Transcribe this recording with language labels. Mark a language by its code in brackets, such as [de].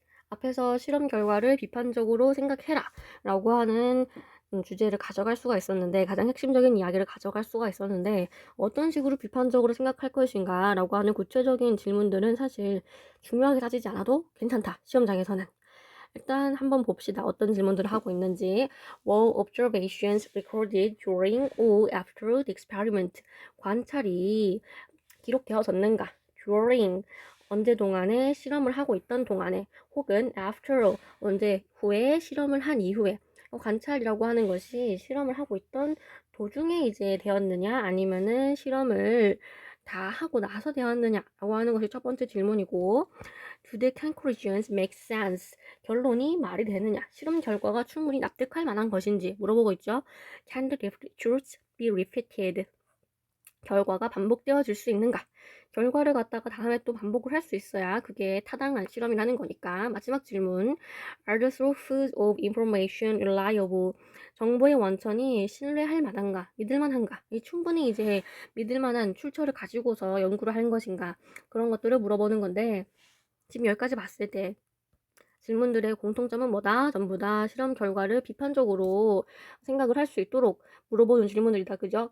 [ko] 앞에서 실험 결과를 비판적으로 생각해라 라고 하는 주제를 가져갈 수가 있었는데 가장 핵심적인 이야기를 가져갈 수가 있었는데 어떤 식으로 비판적으로 생각할 것인가 라고 하는 구체적인 질문들은 사실 중요하게 따지지 않아도 괜찮다, 시험장에서는. 일단 한번 봅시다. 어떤 질문들을 하고 있는지. [en] Were observations recorded during or after the experiment? [ko] 관찰이 기록되어졌는가? During 언제 동안에 실험을 하고 있던 동안에 혹은 after 언제 후에 실험을 한 이후에 관찰이라고 하는 것이 실험을 하고 있던 도중에 이제 되었느냐 아니면은 실험을 다 하고 나서 되었느냐라고 하는 것이 첫 번째 질문이고 [en] Do the conclusions make sense? [ko] 결론이 말이 되느냐? 실험 결과가 충분히 납득할 만한 것인지 물어보고 있죠. [en] Can the truths be repeated? [ko] 결과가 반복되어질 수 있는가? 결과를 갖다가 다음에 또 반복을 할 수 있어야 그게 타당한 실험이라는 거니까. 마지막 질문. [en] Are the sources of information reliable? [ko] 정보의 원천이 신뢰할 만한가? 믿을 만한가? 이 충분히 이제 믿을 만한 출처를 가지고서 연구를 하는 것인가? 그런 것들을 물어보는 건데 지금 여기까지 봤을 때 질문들의 공통점은 뭐다? 전부 다 실험 결과를 비판적으로 생각을 할 수 있도록 물어보는 질문들이다. 그죠?